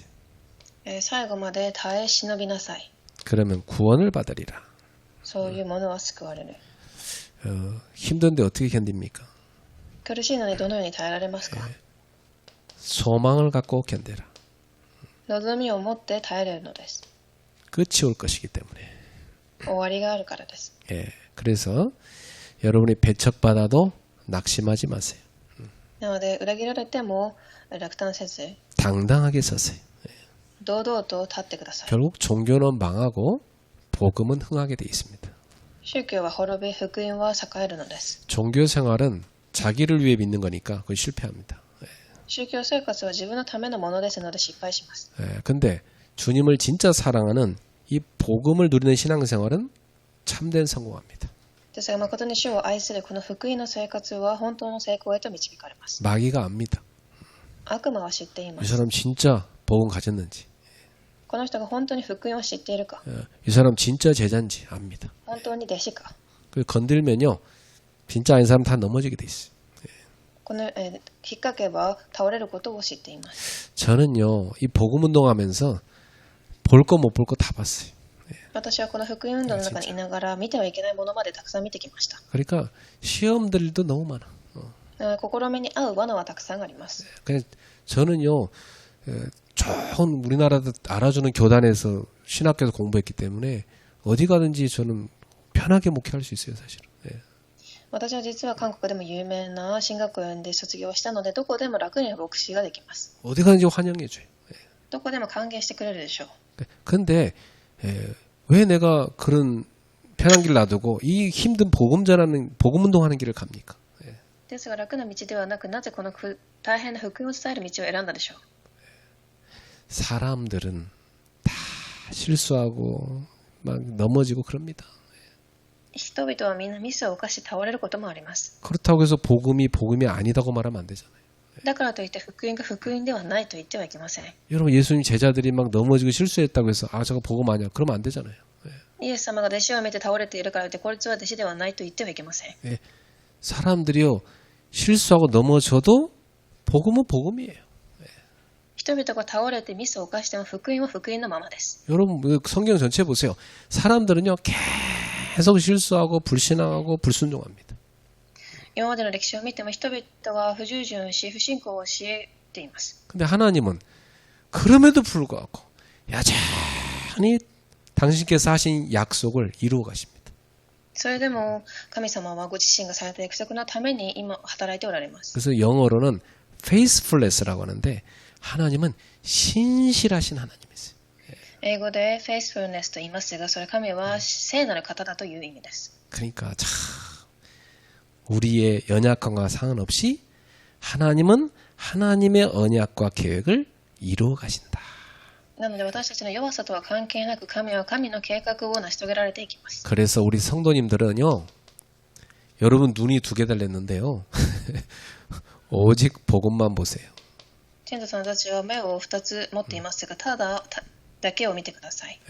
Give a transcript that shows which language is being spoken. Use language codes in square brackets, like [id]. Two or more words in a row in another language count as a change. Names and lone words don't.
[ja] 最後まで耐え忍びなさい。 [ko] 그러면 구원을 받으리라. [ja] そういうものは救われる。 [ko] 힘든데 어떻게 견딥니까? [ja] 苦しいのにどのように耐えられますか？ [ko] 소망을 갖고 견뎌라. [ja] 望みを持って耐えれるのです。 [ko] 끝이 올 것이기 때문에. [ja] 終わりがあるからです。 [ko] 그래서 여러분이 배척받아도 낙심하지 마세요. [ja] なので裏切られても落胆せず [ko] 당당하게 서세요. [ja] 堂々と立ってください。 [ko] 결국 종교는 망하고 복음은 흥하게 돼 있습니다. [ja] 宗教は滅び、福音は栄えるのです。 [ko] 종교 생활은 자기를 위해 믿는 거니까 그건 실패합니다. [ja] 宗教生活は自分のためのものですので失敗します。 [ko] 근데 주님을 진짜 사랑하는 이 복음을 누리는 신앙생활은 참된 성공합니다. [ja] ですが誠に主を愛するこの福音の生活は本当の成功へと導かれます。 [ko] 마귀가 압니다. [ja] 悪魔は知っていま [ko] 이 [ja] す。 [ko] 사람 진짜 복음 가졌는지, [ja] この人が本当に福音を知っているか、 [ko] 이 사람 진짜 제자인지 압니다. [ja] 本当に弟子か。 [ko] 그 건들면요, 진짜 아닌 사람 다 넘어지게 돼 있어요. [ja] この、引っ掛けば倒れることを知っています。 [ko] 저는요, 이 복음 운동하면서 볼 거 못 볼 거 다 봤어요. [ja] 私はこの福音運動の中にいながら見てはいけないものまでたくさん見てきました。 [ko] 그러니까 시험들도 너무 많아. [ja] 試みに合う罠はたくさんあります。 [ko] 그냥 저는요, 좋은 우리나라도 알아주는 교단에서 신학교에서 공부했기 때문에 어디 가든지 저는 편하게 목회할 수 있어요, 사실은. [ja] 私は実は韓国でも有名な進学園で卒業したので、どこでも楽に牧師ができます。 [ko] 어디 가든지 환영해줘요. [ja] どこでも歓迎してくれるでしょう。 [ko] 근데 왜 내가 그런 편한 길 놔두고 이 힘든 복음 전하는 복음 운동하는 길을 갑니까? [ja] ですが楽な道ではなく、なぜこの大変な福音を伝える道を選んだでしょう。 [ko] 사람들은 다 실수하고 막 넘어지고 그럽니다. [ja] 人々はみんなミスを犯し倒れることもあります。 [ko] 그렇다고 해서 복음이 아니다고 말하면 안 되잖아요. [ja] だからといって福音が福音ではないと言ってはいけません。 [ko] 여러분 예수님 제자들이 막 넘어지고 실수했다고 해서 아 저거 복음 아니야 그러면 안 되잖아요. [ja] イエス様が弟子を見て倒れているからといってこいつは弟子ではないと言ってはいけません。 [ko] 사람들이요 실수하고 넘어져도 복음은 복음이에요. [ja] 人々が倒れてミスを犯しても福音は福音のままです。 [ko] 여러분 성경 전체 보세요. 사람들은요 계속 실수하고 불신앙하고 불순종합니다. [ja] 今までの歴史を見ても人々は不従順し不信仰をしています。 [ko] 근데 하나님은 그럼에도 불구하고 여전히 당신께서 하신 약속을 이루어 가십니다. [ja] それでも神様はご自身がされた約束のために今働いておられます。 [ko] 그래서 영어로는 faithfulness라고 하는데 하나님은 신실하신 하나님이세요. [ja] 英語で faithfulness と言いますが、それ神は聖なる方だという意味です。 [ko] 그러니까 참 우리의 연약함과 상관없이 하나님은 하나님의 언약과 계획을 이루어 가신다. [ja] なので私たちの弱さとは関係なく神は神の計画を成し遂げられていきます。 [ko] 그래서 우리 성도님들은요. 여러분 눈이 2개 달렸는데요. 오직 복음만 보세요. [ja] 天童さんたちは目を2つ持っていますが、ただだけを見てください。